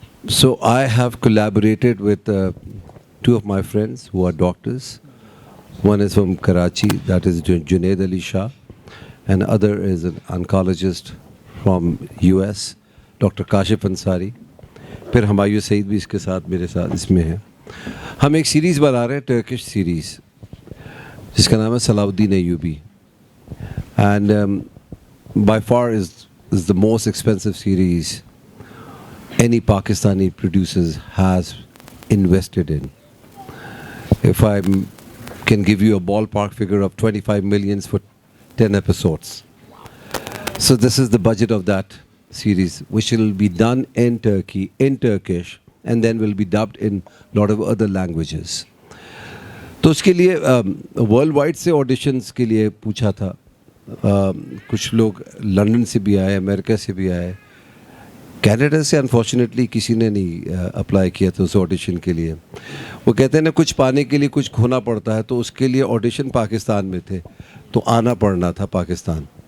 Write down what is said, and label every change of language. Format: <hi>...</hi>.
<en>So I have collaborated with 2 of my friends who are doctors. One is from Karachi, that is Junaid Ali Shah, and other is an oncologist from US,</en> <ur>doctor Kashif Ansari. پھر ہمایوں سعید بھی اس کے ساتھ میرے ساتھ اس میں ہے. ہم ایک سیریز بنا رہے ہیں, ٹرکش سیریز, جس کا نام ہے صلاح الدین Ayubi,</ur> <en>And by far is the most expensive series any Pakistani producers has invested in. If I can give you a ballpark figure of 25 million for 10 episodes. So this is the budget of that series which will be done in Turkey in Turkish and then will be dubbed in lot of other languages.</en> <ur>تو اس کے لیے world wide سے auditions کے لیے پوچھا تھا. کچھ لوگ لندن سے بھی آئے, امریکہ سے بھی آئے, کینیڈا سے انفارچونیٹلی کسی نے نہیں اپلائی کیا تھا اس آڈیشن کے لیے. وہ کہتے ہیں نا کچھ پانے کے لیے کچھ کھونا پڑتا ہے, تو اس کے لیے آڈیشن پاکستان میں تھے تو آنا پڑنا تھا پاکستان.</ur>